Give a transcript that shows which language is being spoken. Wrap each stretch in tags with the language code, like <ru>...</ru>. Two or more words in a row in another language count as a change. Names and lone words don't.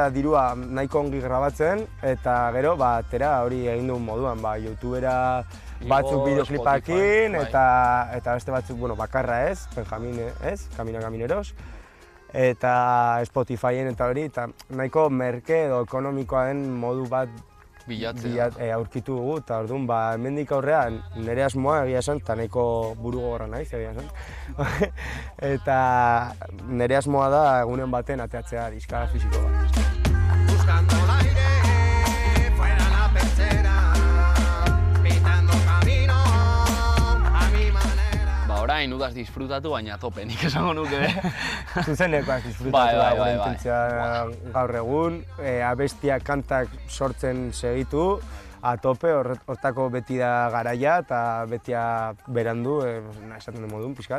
<eu>dirua nahiko ongi grabatzen, eta gero, atera hori egin duen moduan, YouTubera batzuk bideoklipakin, eta beste batzuk, bakarra ez, Benjamin ez, Kamineros, eta Spotifyen eta hori, eta nahiko merke edo ekonomikoa den modu bat aurkitu dugu, eta orduan, hemendik aurrean nire asmoa egia esan, eta nahiko buru gogorra naiz egia esan. Eta nire asmoa da egunen baten ateatzea diska fisiko bat.</eu> <es>Buscando el aire, fuera la pecera, pitando camino a mi manera.</es> <eu>Orain udaz disfrutatu, baina tope, nik esango nuke. Zuzenekoaz disfrutatu da gure intentzia gaur egun, abestiak kantak sortzen segitu,</eu> <es>a tope,</es> <eu>hortako beti da garaia eta betia berandu, esaten den modun, pixkat.</eu>